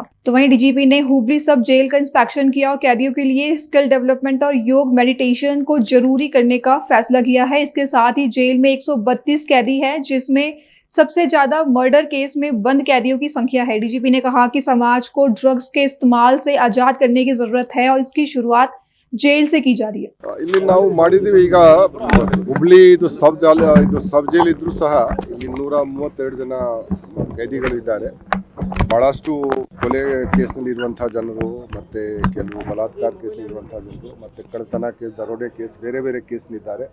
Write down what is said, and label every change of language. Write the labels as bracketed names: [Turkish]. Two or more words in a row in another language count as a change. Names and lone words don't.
[Hindi] तो वहीं डीजीपी ने हुबली [English] sub jail [Hindi] का इंस्पेक्शन किया और कैदियों के लिए [English] skill development [Hindi] और योग मेडिटेशन को जरूरी करने का फैसला किया है। इसके साथ ही जेल में 132 कैदी है, जिसमें सबसे ज्यादा [English] murder case [Hindi] में बंद कैदियों की संख्या है। डीजीपी ने कहा कि समाज को ड्रग्स के इस्तेमाल से आजाद करने की जरूरत है और इसकी शुरुआत जेल से की जा रही है। [Kannada] ಇಲ್ಲಿ ನಾವು ಮಾಡಿದೀವಿ ಈಗ ಹುಬ್ಳಿ ಇದು [English] sub jail [Kannada] ಇದ್ರೂ ಸಹ ಇಲ್ಲಿ 132 ಜನ ಕೈದಿಗಳು ಇದ್ದಾರೆ. ಬಹಳಷ್ಟು ಕೊಲೆ ಕೇಸ್ನಲ್ಲಿ ಇರುವಂತಹ ಜನರು, ಮತ್ತೆ ಕೆಲವು ಬಲಾತ್ಕಾರ ಕೇಸ್ ಇರುವಂತಹ ಜನರು, ಮತ್ತೆ ಕಳ್ಳತನ ಕೇಸ್, ದರೋಡೆ ಕೇಸ್, ಬೇರೆ ಬೇರೆ ಕೇಸ್ನಿದ್ದಾರೆ.